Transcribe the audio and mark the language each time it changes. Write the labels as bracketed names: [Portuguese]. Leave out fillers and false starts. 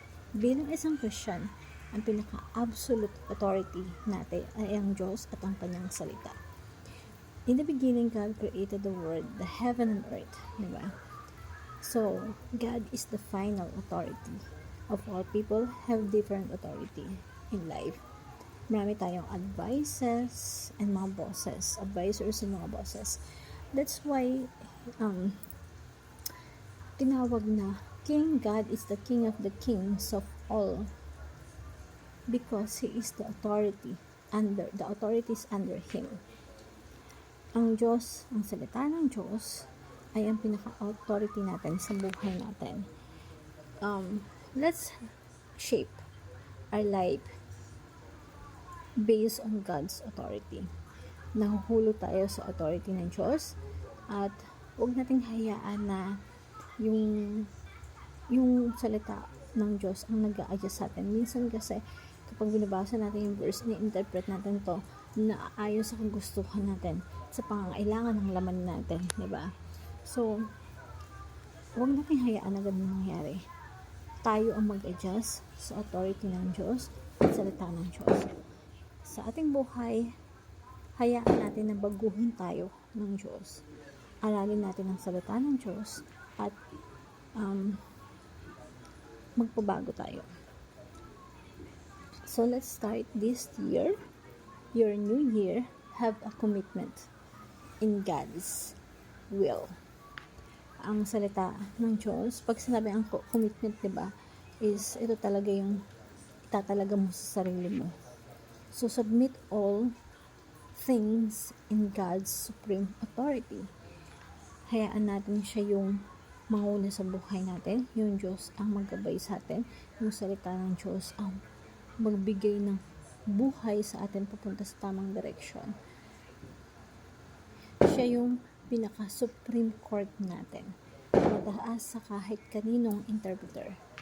[Filipino] Bilang isang Christian, ang pinaka-absolute authority natin ay ang Diyos at ang kanyang salita. [English] In the beginning, God created the world, the heaven and earth, diba? So, God is the final authority. Of all people have different authority in life. [Filipino] Marami tayong [English] advisors and mga bosses, advisors and mga bosses. That's why, [Filipino] tinawag na [English] King. God is the King of the kings of all because He is the authority is under Him. [Filipino] Ang Diyos, ang salita ng Diyos ay ang pinaka-authority natin sa buhay natin. [English] Let's shape our life based on God's authority. [Filipino] Nahuhulog tayo sa authority ng Diyos at huwag nating hayaan na yung salita ng Diyos ang nag-a-adjust sa atin. Minsan kasi, kapag binabasa natin yung verse, ni-interpret natin to na ayon sa kagustuhan natin, sa pangangailangan ng laman natin, diba? So, huwag natin hayaan na ganun mangyari. Tayo ang mag-adjust sa authority ng Diyos at salita ng Diyos. Sa ating buhay, hayaan natin na baguhin tayo ng Diyos. Aralin natin ang salita ng Diyos at magpabago tayo. [English] So let's start this year, your new year, have a commitment in God's will. [Filipino] Ang salita ng Diyos, pag sinabi ang commitment, diba, is ito talaga yung itatalaga mo sa sarili mo. [English] So submit all things in God's supreme authority. [Filipino] Hayaan natin siya yung manguna sa buhay natin. Yung Diyos ang maggabay sa atin. Yung salita ng Diyos ang magbigay ng buhay sa atin papunta sa tamang direksyon. Siya yung pinaka-supreme court natin. Mataas sa kahit kaninong interpreter.